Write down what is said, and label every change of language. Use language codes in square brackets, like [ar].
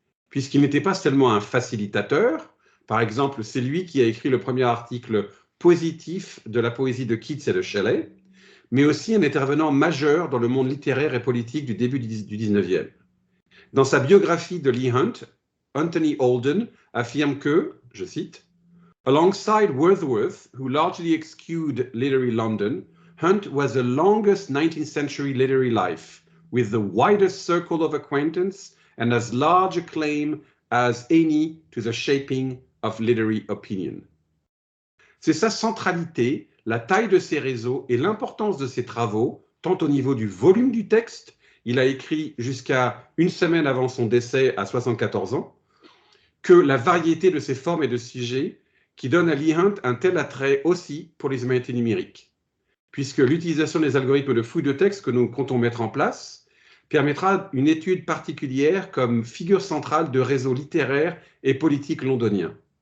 [fr] Puisqu'il n'était pas seulement un facilitateur, par exemple, c'est lui qui a écrit le premier article positif de la poésie de Keats et de Shelley, mais aussi un intervenant majeur dans le monde littéraire et politique du début du 19e. Dans sa biographie de Leigh Hunt, [en] Anthony Holden, [fr] affirme que, je cite, [en] alongside Wordsworth, who largely eschewed literary London, Hunt was the longest 19th century literary life, with the widest circle of acquaintance and as large a claim as any to the shaping of literary opinion. [fr] C'est sa centralité, la taille de ses réseaux et l'importance de ses travaux, tant au niveau du volume du texte, il a écrit jusqu'à une semaine avant son décès à 74 ans, que la variété de ses formes et de sujets qui donne à Leigh Hunt un tel attrait aussi pour les humanités numériques, puisque l'utilisation des algorithmes de fouille de texte que nous comptons mettre en place permettra une étude particulière comme figure centrale de réseaux littéraires et politiques londoniens.